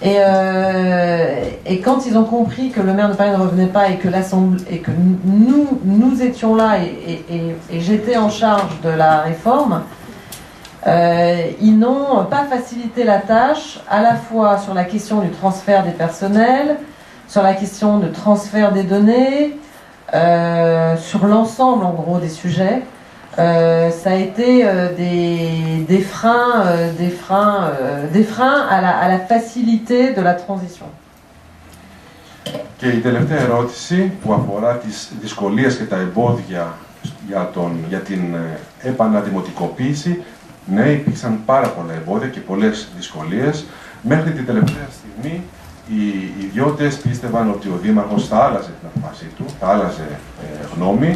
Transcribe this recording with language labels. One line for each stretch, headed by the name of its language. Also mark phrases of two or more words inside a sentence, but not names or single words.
French: Et quand ils ont compris que le maire de Paris ne revenait pas et que nous étions là et j'étais en charge de la réforme, ils n'ont pas facilité la tâche, à la fois sur la question du transfert des personnels, sur la question de transfert des données, sur l'ensemble en gros des sujets. Ça a été des freins à la facilité de la transition.
Greek: Και η τελευταία ερώτηση που αφορά τις δυσκολίες και τα εμπόδια για την επαναδημοτικοποίηση. Ναι, υπήρξαν πάρα πολλά εμπόδια και πολλές δυσκολίες. Μέχρι την τελευταία στιγμή οι ιδιώτες πίστευαν ότι ο Δήμαρχος θα άλλαζε την αποφάσή του, θα άλλαζε γνώμη.